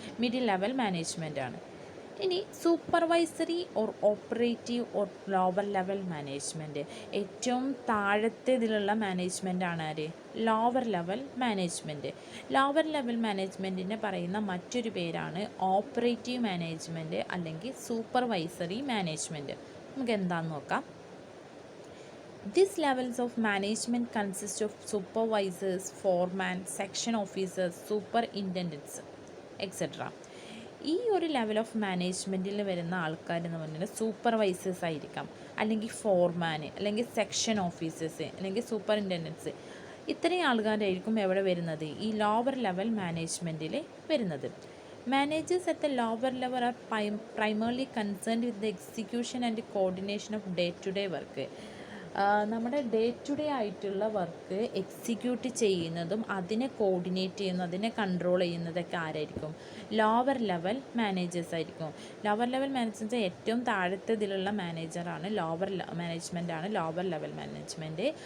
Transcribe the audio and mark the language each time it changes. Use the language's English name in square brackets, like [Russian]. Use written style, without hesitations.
[Malayalam] Middle level management ആണ്. ഇനി supervisory or operative or lower level management. ഏറ്റവും താഴത്തെ ഇതിലുള്ള മാനേജ്മെൻ്റാണ് ആര്? Lower level management. Lower level മാനേജ്മെൻറ്റിനെ പറയുന്ന മറ്റൊരു പേരാണ് ഓപ്പറേറ്റീവ് മാനേജ്മെൻറ്റ് അല്ലെങ്കിൽ സൂപ്പർവൈസറി മാനേജ്മെൻറ്റ്. നമുക്ക് എന്താണെന്ന് നോക്കാം. [English] These levels of management consist of supervisors, foremen, section officers, superintendents, etc. [Malayalam] ഈ ഒരു ലെവൽ ഓഫ് മാനേജ്മെൻറ്റിൽ വരുന്ന ആൾക്കാരെന്ന് പറഞ്ഞാൽ സൂപ്പർവൈസേഴ്സ് ആയിരിക്കാം, അല്ലെങ്കിൽ ഫോർമാൻ, അല്ലെങ്കിൽ സെക്ഷൻ ഓഫീസേഴ്സ്, അല്ലെങ്കിൽ സൂപ്പറിൻറ്റൻഡൻസ്. ഇത്രയും ആൾക്കാരായിരിക്കും എവിടെ വരുന്നത്? ഈ ലോവർ ലെവൽ മാനേജ്മെൻറ്റിൽ വരുന്നത്. [English] Managers at the lower level are primarily concerned with the execution and coordination of day-to-day work. [Malayalam] നമ്മുടെ ഡേ ടു ഡേ ആയിട്ടുള്ള വർക്ക് എക്സിക്യൂട്ട് ചെയ്യുന്നതും അതിനെ കോർഡിനേറ്റ് ചെയ്യുന്നതും അതിനെ കൺട്രോൾ ചെയ്യുന്നതൊക്കെ ആരായിരിക്കും? ലോവർ ലെവൽ മാനേജേഴ്സ് ആയിരിക്കും. ലോവർ ലെവൽ മാനേജേഴ്സ് ഏറ്റവും താഴത്തെ ഇതിലുള്ള മാനേജറാണ് ലോവർ മാനേജ്മെൻറ്റാണ് ലോവർ ലെവൽ മാനേജ്മെൻറ്റ്.